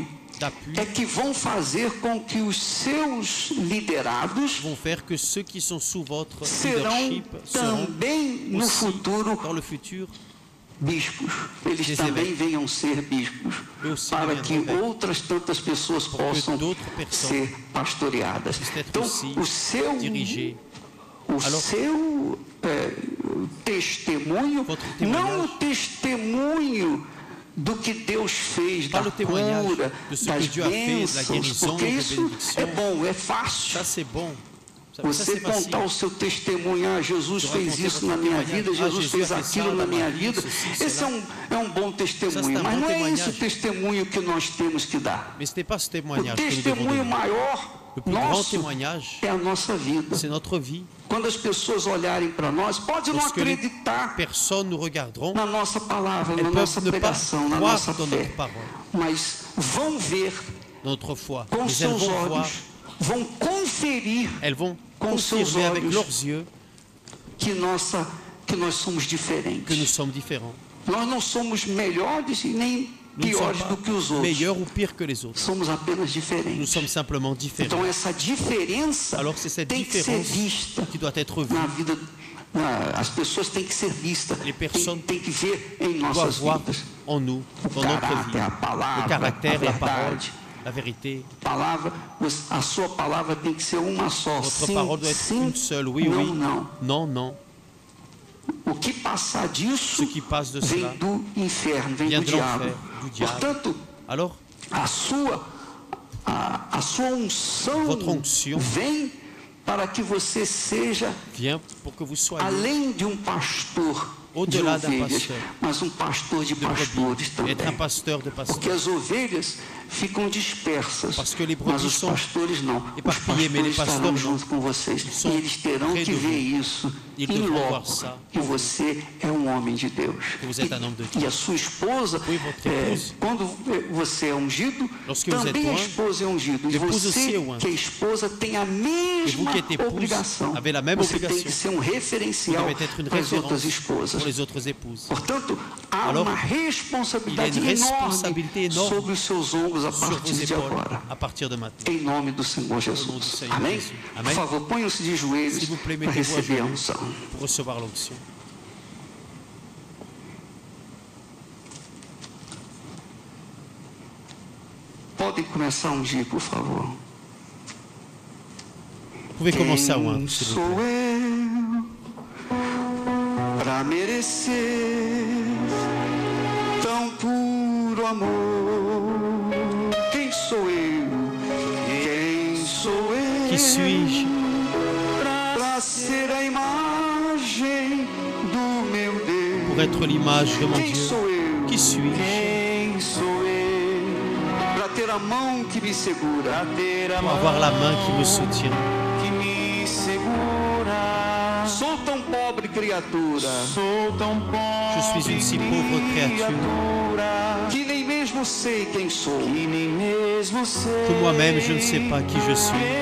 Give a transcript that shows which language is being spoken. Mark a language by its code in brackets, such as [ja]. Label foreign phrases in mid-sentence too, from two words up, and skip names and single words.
[fr] d'appui [pt] é que vão fazer com que os seus liderados [fr] vont faire que ceux qui sont sous votre [pt] serão [fr] leadership seront [pt] também no [fr] aussi [pt] futuro [fr] dans le futur [pt] bispos. Eles [fr] Des [pt] também [fr] évêques. [pt] venham ser bispos, [fr] Et aussi [pt] para [fr] deviendront [pt] que [fr] évêques. [pt] outras tantas pessoas [fr] que [pt] possam [fr] d'autres personnes [pt] ser pastoreadas. [fr] puissent être [pt] Então, [fr] aussi [pt] o seu [fr] dirigés. [pt] o [fr] Alors, [pt] seu testemunho, [fr] votre [pt] não [fr] témoignage, [pt] o testemunho do que Deus fez, [fr] pas [pt] da [fr] le témoignage [pt] cura, [fr] de ce [pt] das [fr] que Dieu a fait, de la [pt] bênçãos, [fr] guérison, [pt] porque [fr] des [pt] isso [fr] bénédictions. [pt] é bom, é fácil. [fr] Ça c'est bon. Ça [pt] Você [fr] c'est facile. [pt] contar o seu testemunho, ah, Jesus [fr] De [pt] fez [fr] raconter [pt] isso [fr] votre [pt] na minha [fr] témoignage, vida, ah, Jesus Jesus [pt] fez [fr] a fait [pt] aquilo [fr] ça [pt] na [fr] dans [pt] minha [fr] ma vie, [pt] vida. [fr] ceci, [pt] Esse [fr] cela. [pt] é um bom testemunho, [fr] un [pt] mas [fr] bon [pt] não é esse o [fr] témoignage. [pt] testemunho que nós temos que dar. [fr] Mais ce n'est pas ce [pt] O [fr] témoignage que nous devons [pt] testemunho [fr] donner. [pt] maior [fr] Le plus grand [pt] nosso [fr] témoignage, [pt] é a nossa vida. [fr] c'est notre vie. [pt] Quando as pessoas olharem para nós, pode não [fr] Lorsque les [pt] acreditar [fr] personnes nous regarderont, [pt] na nossa palavra, na [fr] elles [pt] nossa [fr] peuvent ne pas [pt] pregação, na [fr] croire [pt] nossa [fr] dans [pt] fé, [fr] notre parole, [pt] mas vão ver [fr] notre foi. [pt] com [fr] Mais elles [pt] seus [fr] vont voir, [pt] olhos, vão conferir [fr] elles vont [pt] com seus [fr] confirmer avec [pt] olhos [fr] leurs yeux [pt] que nós somos [fr] que nous [pt] diferentes. [fr] sommes différents. [pt] Nós não somos melhores e nem [fr] Nous ne [pt] piores [fr] sommes [pt] do que os [fr] pas [pt] outros. [fr] meilleurs ou pires que les autres. [pt] Somos apenas [fr] Nous [pt] diferentes. [fr] sommes simplement différents. [pt] Então essa diferença [fr] Alors c'est cette [pt] tem que ser [fr] différence [pt] vista [fr] qui doit être vue. [pt] na vida. As pessoas têm que ser vistas, [fr] Les personnes [pt] tem que ver em [fr] Doivent [pt] nossas [fr] voir [pt] vidas. [fr] en nous, [pt] O [fr] dans notre vie, [pt] caráter, a palavra, [fr] le caractère, [pt] a [fr] la parole, [pt] verdade. [fr] la vérité. [pt] Palavra, a sua palavra tem que ser uma só. [fr] Votre [pt] Sim, [fr] parole doit être [pt] sim, [fr] une seule. Oui, [pt] não, [fr] oui. [pt] não. [fr] Non, non. [pt] O que passar disso [fr] Ce qui passe de [pt] vem [fr] cela [pt] do inferno, vem [fr] vient [pt] do [fr] de [pt] diabo. [fr] l'enfer, du diable. [pt] Portanto, [fr] Alors, [pt] a sua unção [fr] Votre onction [pt] vem para que você seja, [fr] viens pour que vous soyez [pt] além de um pastor de [fr] au-delà d'un [pt] ovelhas, [fr] pasteur [pt] mas um pastor de [fr] de [pt] pastores [fr] brebis, [pt] também. [fr] être un pasteur de [pt] Porque [fr] pasteurs. [pt] as ovelhas ficam dispersas, [fr] Parce que les [pt] mas [fr] brebis [pt] os [fr] sont [pt] pastores não. Os [fr] éparpillés, mais les [pt] pastores estarão [fr] pasteurs não. [pt] junto com vocês. [fr] Ils [pt] E [fr] sont [pt] eles terão [fr] près [pt] que [fr] de [pt] ver [fr] vous. [pt] isso [fr] Ils [pt] em [fr] devront [pt] loco, [fr] voir ça. [pt] que você é um homem de Deus. [fr] Que vous êtes un homme de Dieu. [pt] E a sua esposa, [fr] Oui, votre épouse. [pt] quando você é ungido, [fr] Lorsque vous [pt] também [fr] êtes [pt] a [fr] oint, [pt] esposa é ungida. E [fr] l'épouse aussi [pt] você, [fr] est oint. [pt] que é esposa, tem a mesma [fr] qui êtes épouse, [pt] obrigação. [fr] avez la même [pt] Você tem [fr] obligation. [pt] que ser um [fr] Vous [pt] referencial [fr] devez être une [pt] para as outras [fr] référence [pt] esposas. [fr] pour les autres épouses. [pt] Portanto, há [fr] Alors, [pt] uma responsabilidade [fr] il y a une [pt] enorme [fr] responsabilité énorme [pt] sobre os seus ombros a [fr] Sur vos [pt] partir de [fr] épaules [pt] agora. [fr] à partir de maintenant. [pt] Em nome do Senhor [fr] Au nom du [pt] Jesus. [fr] Seigneur [pt] Amém? [fr] Jésus. [pt] Por Amém? favor, ponham-se de joelhos [fr] S'il vous plaît, [pt] para [fr] mettez-vous à [pt] receber a [fr] genoux [pt] unção. [fr] pour recevoir l'onction. [pt] Podem começar a ungir, por favor. [fr] Vous pouvez commencer à oindre, s'il vous [pt] Sou [fr] plaît. [pt] eu para merecer tão puro amor? Quem sou eu? Quem sou eu? [fr] Qui suis-je [pt] Para ser a imagem do meu Deus? [fr] pour être l'image de mon [pt] Quem [fr] Dieu? [pt] sou eu? [fr] Qui suis-je [pt] Quem sou eu? Para ter a mão que me segura, [fr] pour avoir la main qui me soutient, [pt] que me [fr] Je suis une si pauvre créature que moi-même je ne sais pas qui je suis.